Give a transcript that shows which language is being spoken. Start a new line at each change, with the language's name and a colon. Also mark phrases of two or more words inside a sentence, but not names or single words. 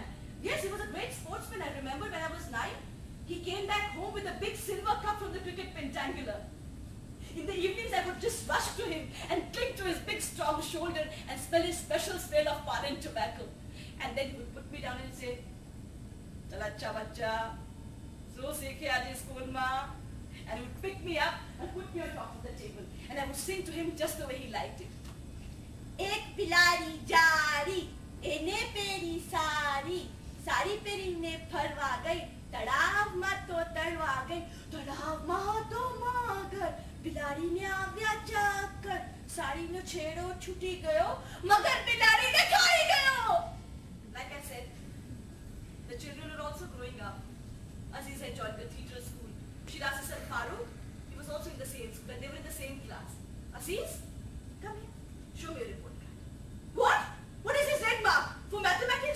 English: Yes, he was a great sportsman. I remember when I was 9, he came back home with a big silver cup from the cricket pentangular. In the evenings, I would just rush to him and cling to his big, strong shoulder and smell his special smell of pardon tobacco. And then he would put me down and say,
Gujarati: "ચાલ અચ્છા બચ્ચા, સો સીખે આજે school માં."
English: And he would pick me up and put me on top of the table. And I would sing to him just the way he liked it.
Gujarati: એક બિલાડી જાડી, એણે પહેરી સાડી, સાડી પહેરી ને ફરવા ગઈ, તળાવ માં તો તરવા ગઈ, બિલાડી ને આવ્યા ચાકર સાડી નો છેડો છૂટી ગયો મગર બિલાડી ને ખાઈ ગયો.
English: Like I said, the children are also growing up. Aziz had joined cathedral school. Shiraz's son Farooq, he was also in the same school and they were in the same class. Aziz, come here. Show me your report card. What? What is this red mark? For mathematics?